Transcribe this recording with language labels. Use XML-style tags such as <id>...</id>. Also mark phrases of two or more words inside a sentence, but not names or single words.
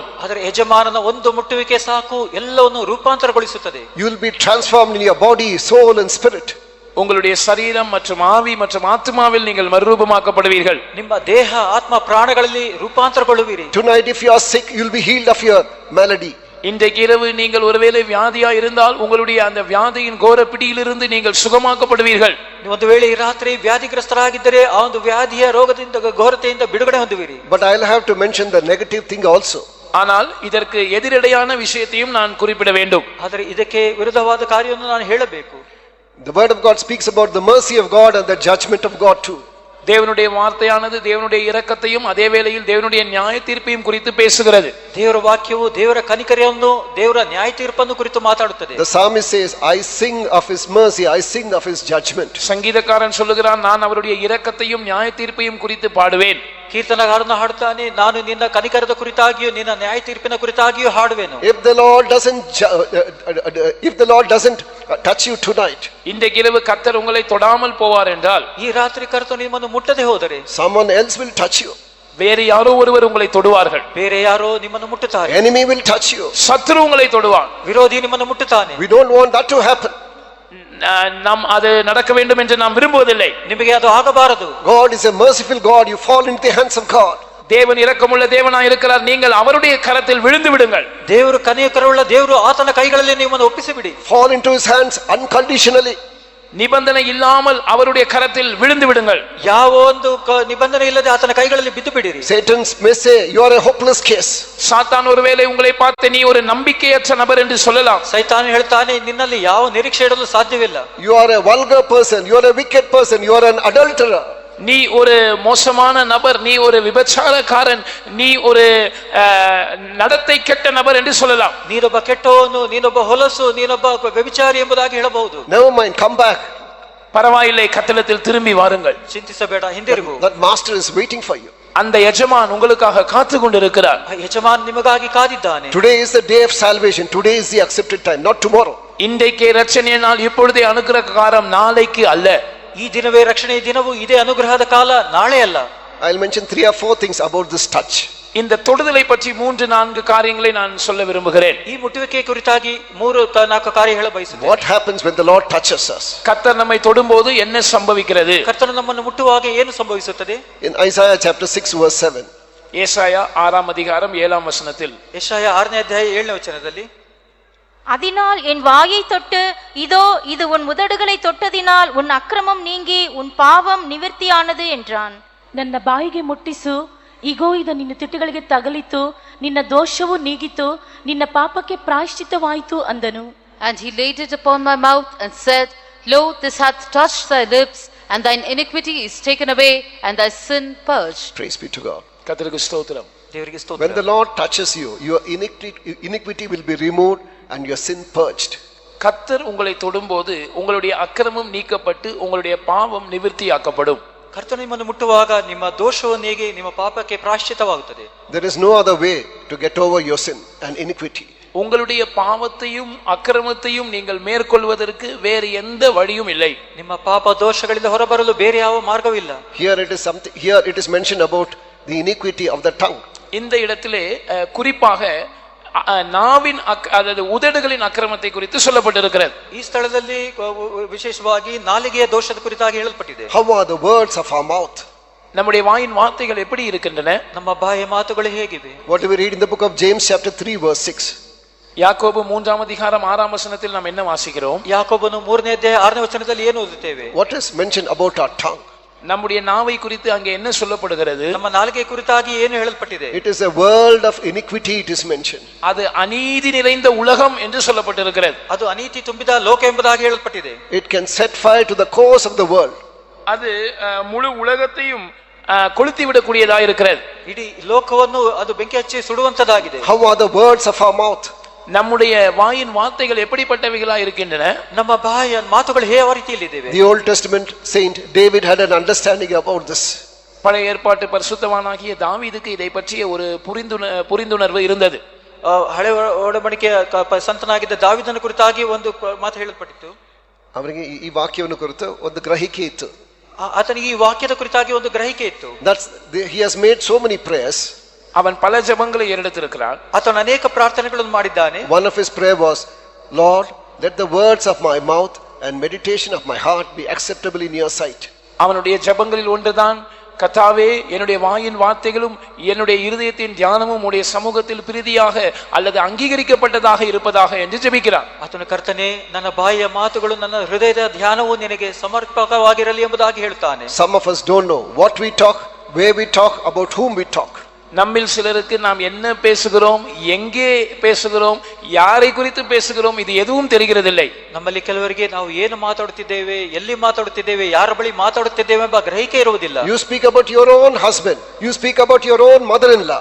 <kn>ಆದರೆ ಯಜಮಾನನ ಒಂದು ಮುಟ್ಟುವಿಕೆ ಸಾಕು, ಎಲ್ಲವನ್ನು ರೂಪಾಂತರಗೊಳಿಸುತ್ತದೆ.</kn> <en>You will be transformed in your body, soul and spirit.</en> <ta>உங்களுடைய சரீரம் மற்றும் ஆவி மற்றும் ஆத்மாவில் நீங்கள் மறுரூபமாக்கப்படுவீர்கள்.</ta> <kn>ನಿಮ್ಮ ದೇಹ ಆತ್ಮ ಪ್ರಾಣಗಳಲ್ಲಿ ರೂಪಾಂತರಗೊಳ್ಳುವಿರಿ.</kn> <en>Tonight if you are sick, you will be healed of your malady.</en> <ta>இன்றைக்கு இரவு நீங்கள் ஒருவேளை வியாதியா இருந்தால் உங்களுடைய அந்த வியாதியின் கோர பிடியிலிருந்து நீங்கள் சுகமாக்கப்படுவீர்கள்.</ta> <kn>ಒಂದು ವೇಳೆ ಈ ರಾತ್ರಿ ವ್ಯಾಧಿಗ್ರಸ್ತರಾಗಿದ್ದರೆ ಆ ಒಂದು ವ್ಯಾಧಿಯ ರೋಗದಿಂದ ಘೋರತೆಯಿಂದ ಬಿಡುಗಡೆ ಹೊಂದುವಿರಿ.</kn> <en>But I'll have to mention the negative thing also.</en> <ta>ஆனால் இதற்கு எதிரடையான விஷயத்தையும் நான் குறிப்பிட வேண்டும்.</ta> <kn>ಆದರೆ ಇದಕ್ಕೆ ವಿರುದ್ಧವಾದ ಕಾರ್ಯವನ್ನು ನಾನು ಹೇಳಬೇಕು.</kn> <en>The word of God speaks about the mercy of God and the judgment of God too.</en> <ta>தேவனுடைய வார்த்தையானது தேவனுடைய இரக்கத்தையும் அதே வேளையில் தேவனுடைய நியாய தீர்ப்பையும் குறித்து பேசுகிறது.</ta> <kn>ದೇವರ ವಾಕ್ಯವು ದೇವರ ಕನಿಕರವನ್ನು ದೇವರ ನ್ಯಾಯ ತೀರ್ಪನ್ನು ಕುರಿತು ಮಾತಾಡುತ್ತದೆ.</kn> <en>The psalmist says, I sing of his mercy, I sing of his judgment.</en> <ta>சங்கீதக்காரன் சொல்லுகிறான், நான் அவருடைய இரக்கத்தையும் நியாய தீர்ப்பையும் குறித்து பாடுவேன்.</ta> <kn>ಕೀರ್ತನಗಾರನು ಹಾಡುತ್ತಾನೆ, ನಾನು ನಿನ್ನ ಕನಿಕರದ ಕುರಿತಾಗಿಯೂ ನಿನ್ನ ನ್ಯಾಯ ತೀರ್ಪಿನ ಕುರಿತಾಗಿಯೂ ಹಾಡುವೆನು.</kn> <en>If the Lord doesn't touch you tonight,</en> <ta>இன்றைக்கு இரவு கர்த்தர் உங்களை தொடாமல் போவார் என்றால்,</ta> <kn>ಈ ರಾತ್ರಿ ಕರ್ತನು ನಿಮ್ಮನ್ನು ಮುಟ್ಟದೆ ಹೋದರೆ</kn> <en>someone else will touch you.</en> <ta>வேறு யாரோ ஒருவர் உங்களை தொடுவார்கள்.</ta> <kn>ಬೇರೆ ಯಾರೋ ನಿಮ್ಮನ್ನು ಮುಟ್ಟುತ್ತಾರೆ.</kn> <en>Enemy will touch you.</en> <ta>சத்ரு உங்களை தொடுவான்.</ta> <kn>ವಿರೋಧಿ ನಿಮ್ಮನ್ನು ಮುಟ್ಟುತ್ತಾನೆ.</kn> <en>We don't want that to happen.</en> <ta>நாம் அது நடக்க வேண்டும் என்று நாம் விரும்புவதில்லை.</ta> <kn>ನಿಮಗೆ ಅದು ಆಗಬಾರದು.</kn> <en>God is a merciful God. You fall into the hands of God.</en> <ta>தேவன் இரக்கமுள்ள தேவனாய் இருக்கிறார். நீங்கள் அவருடைய கரத்தில் விழுந்து விடுங்கள்.</ta> <kn>ದೇವರು ಕನಿಕರವುಳ್ಳ ದೇವರು, ಆತನ ಕೈಗಳಲ್ಲಿ ನಿಮ್ಮನ್ನು ಒಪ್ಪಿಸಿಬಿಡಿ.</kn> <en>Fall into his hands unconditionally.</en> <ta>நிபந்தனை இல்லாமல் அவருடைய கரத்தில் விழுந்து விடுங்கள்.</ta> <kn>ಯಾವ ಒಂದು ನಿಬಂಧನೆ ಇಲ್ಲದೆ ಆತನ ಕೈಗಳಲ್ಲಿ ಬಿದ್ದು ಬಿಡಿರಿ.</kn> <en>Satan may say you are a hopeless case.</en> <ta>சாத்தான் ஒருவேளை உங்களை பார்த்து நீ ஒரு நம்பிக்கையற்ற நபர் என்று சொல்லலாம்.</ta> <kn>ಸೈತಾನ ಹೇಳ್ತಾನೆ, ನಿನ್ನಲ್ಲಿ ಯಾವ ನಿರೀಕ್ಷೆ ಇಡಲು ಸಾಧ್ಯವಿಲ್ಲ.</kn> <en>You are a vulgar person, you are a wicked person, you are an adulterer.</en> <ta>நீ ஒரு மோசமான நபர், நீ ஒரு விபச்சாரக்காரன், நீ ஒரு நடத்தை கெட்ட நபர் என்று சொல்லலாம்.</ta> <kn>ನೀನೊಬ್ಬ ಕೆಟ್ಟವನು, ನೀನೊಬ್ಬ ಹೊಲಸು, ನೀನೊಬ್ಬ ವ್ಯಭಿಚಾರಿ ಎಂಬುದಾಗಿ ಹೇಳಬಹುದು.</kn> <en>Never mind, come back.</en> <ta>பரவாயில்லை, கர்த்தரிடத்தில் திரும்பி வாருங்கள்.</ta> <kn>ಚಿಂತಿಸಬೇಡ, ಹಿಂದಿರುಗು.</kn> <en>That master is waiting for you.</en> <ta>அந்த எஜமான் உங்களுக்காக காத்து கொண்டிருக்கிறார்.</ta> <kn>ಯಜಮಾನ್ ನಿಮಗಾಗಿ ಕಾದಿದ್ದಾನೆ.</kn> <en>Today is the day of salvation. Today is the accepted time, not tomorrow.</en> <ta>இன்றைக்கே ரட்சணிய நாள், இப்பொழுதே அனுக்கிரக காலம், நாளைக்கு அல்ல.</ta> <kn>ಈ ದಿನವೇ ರಕ್ಷಣೆಯ ದಿನವು, ಇದೇ ಅನುಗ್ರಹದ ಕಾಲ, ನಾಳೆ ಅಲ್ಲ.</kn> <en>I'll mention 3 or 4 things about this touch.</en> <ta>இந்த தொடுதலை பற்றி 3-4 காரியங்களை நான் சொல்ல விரும்புகிறேன்.</ta> <kn>ಈ ಮುಟ್ಟುವಿಕೆ ಕುರಿತಾಗಿ 3-4 ಕಾರ್ಯ ಹೇಳ ಬಯಸುತ್ತೇನೆ.</kn> <en>What happens when the Lord touches us?</en> <ta>கர்த்தர் நம்மை தொடும்போது என்ன சம்பவிக்கிறது?</ta> <kn>ಕರ್ತನು ನಮ್ಮನ್ನು ಮುಟ್ಟುವಾಗ ಏನು ಸಂಭವಿಸುತ್ತದೆ?</kn> <en>In Isaiah chapter 6 verse 7.</en> <ta>ஏசாயா 6ஆம் அதிகாரம் 7ஆம் வசனத்தில்,</ta> <kn>ಯೆಶಾಯ 6ನೇ ಅಧ್ಯಾಯ 7ನೇ ವಚನದಲ್ಲಿ,</kn> <ta>அதனால் என் வாயை தொட்டு, இதோ இது உன் உதடுகளை தொட்டதினால் உன் அக்கிரமம் நீங்கி உன் பாவம் நிவர்த்தியானது என்றான்.</ta> <kn>ನನ್ನ ಬಾಯಿಗೆ ಮುಟ್ಟಿಸು, ಇಗೋ ಇದು ನಿನ್ನ ತುಟಿಗಳಿಗೆ ತಗಲಿತು, ನಿನ್ನ ದೋಷವು ನೀಗಿತು, ನಿನ್ನ ಪಾಪಕ್ಕೆ ಪ್ರಾಯಶ್ಚಿತ್ತವಾಯಿತು ಅಂದನು.</kn> <en>And he laid it upon my mouth and said, Lo, this hath touched thy lips, and thine iniquity is taken away, and thy sin purged. Praise be to God.</en> <ta>கர்த்தருக்கு ஸ்தோத்திரம்.</ta> <kn>ದೇವರಿಗೆ</kn> <en>When</en> <kn>ಸ್ತೋತ್ರ.</kn> <en>the Lord touches you, your iniquity will be removed and your sin purged.</en> <ta>கர்த்தர் உங்களை தொடும்போது உங்களுடைய அக்கிரமம் நீக்கப்பட்டு உங்களுடைய பாவம் நிவர்த்தியாக்கப்படும்.</ta> <kn>ಕರ್ತನು ನಿಮ್ಮನ್ನು ಮುಟ್ಟುವಾಗ ನಿಮ್ಮ ದೋಷವು ನೀಗಿ ನಿಮ್ಮ ಪಾಪಕ್ಕೆ ಪ್ರಾಯಶ್ಚಿತ್ತವಾಗುತ್ತದೆ.</kn> <en>There is no other way to get over your sin and iniquity.</en> <ta>உங்களுடைய பாவத்தையும் அக்கிரமத்தையும் நீங்கள் மேற்கொள்வதற்கு வேறு எந்த வழியும் இல்லை.</ta> <kn>ನಿಮ್ಮ ಪಾಪ ದೋಷಗಳಿಂದ ಹೊರಬರಲು ಬೇರೆ ಯಾವ ಮಾರ್ಗವಿಲ್ಲ.</kn> <en>Here it is mentioned about the iniquity of the tongue.</en> <ta>இந்த இடத்திலே குறிப்பாக நாவின் அதாவது உதடுகளின் அக்கிரமத்தை குறித்து சொல்லப்பட்டிருக்கிறது.</ta> <kn>ಈ ಸ್ಥಳದಲ್ಲಿ ವಿಶೇಷವಾಗಿ ನಾಲಿಗೆಯ ದೋಷದ ಕುರಿತಾಗಿ ಹೇಳಲ್ಪಟ್ಟಿದೆ.</kn> <en>How are the words of our mouth?</en> <ta>நம்முடைய வாயின் வார்த்தைகள் எப்படி இருக்கின்றன?</ta> <kn>ನಮ್ಮ ಬಾಯಿಯ ಮಾತುಗಳು ಹೇಗಿವೆ?</kn> <en>What do we read in the book of James chapter 3 verse 6?</en> <ta>யாக்கோபு 3ஆம் அதிகாரம் 6ஆம் வசனத்தில் நாம் என்ன வாசிக்கிறோம்?</ta> <kn>ಯಾಕೋಬನು 3ನೇ ಅಧ್ಯಾಯ 6ನೇ ವಚನದಲ್ಲಿ ಏನು ಓದುತ್ತೇವೆ?</kn> <en>What is mentioned about our tongue?</en> <ta>நம்முடைய நாவை குறித்து அங்கே என்ன சொல்லப்படுகிறது?</ta> <kn>ನಮ್ಮ ನಾಲಿಗೆ ಕುರಿತಾಗಿ ಏನು ಹೇಳಲ್ಪಟ್ಟಿದೆ?</kn> <en>It is a world of iniquity, it is mentioned.</en> <ta>அது அநீதி நிறைந்த உலகம் என்று சொல்லப்பட்டிருக்கிறது.</ta> <kn>ಅದು ಅನೀತಿ ತುಂಬಿದ ಲೋಕ ಎಂಬುದಾಗಿ ಹೇಳಲ್ಪಟ್ಟಿದೆ.</kn> <en>It can set fire to the cause of the world.</en> <ta>அது முழு உலகத்தையும் கொளுத்தி விடக்கூடியதாக இருக்கிறது.</ta> <kn>ಇಡೀ ಲೋಕವನ್ನು ಅದು ಬೆಂಕಿ ಹಚ್ಚಿ ಸುಡುವಂತದಾಗಿದೆ.</kn> <en>How are the words of our mouth?</en> <ta>நம்முடைய வாயின் வார்த்தைகள் எப்படிப்பட்டவைகளாக இருக்கின்றன?</ta> <kn>ನಮ್ಮ ಬಾಯಿಯ ಮಾತುಗಳು ಯಾವ ರೀತಿಯಲ್ಲಿವೆ?</kn> <en>The Old Testament saint David had an understanding about this.</en> <ta>பழைய ஏற்பாட்டு பரிசுத்தவானாகிய தாவீதுக்கு இதை பற்றிய ஒரு புரிந்துணர்வு இருந்தது.</ta> <kn>ಹಳೆ ಒಡಂಬಡಿಕೆಯ ಸಂತನಾಗಿದ್ದ ದಾವೀದನ ಕುರಿತಾಗಿ ಒಂದು ಮಾತು ಹೇಳಲ್ಪಟ್ಟಿತ್ತು. ಅವರಿಗೆ ಈ ವಾಕ್ಯವನ್ನು ಕುರಿತು ಒಂದು ಗ್ರಹಿಕೆ ಇತ್ತು. ಆತನಿಗೆ ಈ ವಾಕ್ಯದ ಕುರಿತಾಗಿ ಒಂದು ಗ್ರಹಿಕೆ ಇತ್ತು.</kn> <en>He has made so many prayers.</en> <ta>அவன் பல ஜெபங்களை எடுத்திருக்கிறான்.</ta> <kn>ಆತನು ಅನೇಕ ಪ್ರಾರ್ಥನೆಗಳನ್ನು ಮಾಡಿದ್ದಾನೆ.</kn> <en>One of his prayer was, Lord, let the words of my mouth and meditation of my heart be acceptable in your sight.</en> <ta>அவனுடைய ஜெபங்களில் ஒன்றுதான், கர்த்தாவே என்னுடைய வாயின் வார்த்தைகளும் என்னுடைய இருதயத்தின் தியானமும் உடைய சமூகத்தில் பிரீதியாக அல்லது அங்கீகரிக்கப்பட்டதாக இருப்பதாக என்று ஜெபிக்கிறான்.</ta> <kn>ಆತನು ಕರ್ತನೇ, ನನ್ನ ಬಾಯಿಯ ಮಾತುಗಳು ನನ್ನ ಹೃದಯದ ಧ್ಯಾನವು ನಿನಗೆ ಸಮರ್ಪಕವಾಗಿರಲಿ ಎಂಬುದಾಗಿ ಹೇಳುತ್ತಾನೆ.</kn> <en>Some of us don't know what we talk, where we talk, about whom we talk. நம்மில் சிலருக்கு நாம் என்ன பேசுகிறோம், எங்கே பேசுகிறோம், யாரை குறித்து பேசுகிறோம், இது எதுவும் தெரிகிறதில்லை. ನಮ್ಮಲ್ಲಿ ಕೆಲವರಿಗೆ ನಾವು ಏನು ಮಾತಾಡುತ್ತಿದ್ದೇವೆ, ಎಲ್ಲಿ ಮಾತಾಡುತ್ತಿದ್ದೇವೆ, ಯಾರ ಬಳಿ ಮಾತಾಡುತ್ತಿದ್ದೇವೆ ಎಂಬ ಗ್ರಹಿಕೆ ಇರುವುದಿಲ್ಲ. You speak about your own husband, you speak about your own mother-in-law.</en>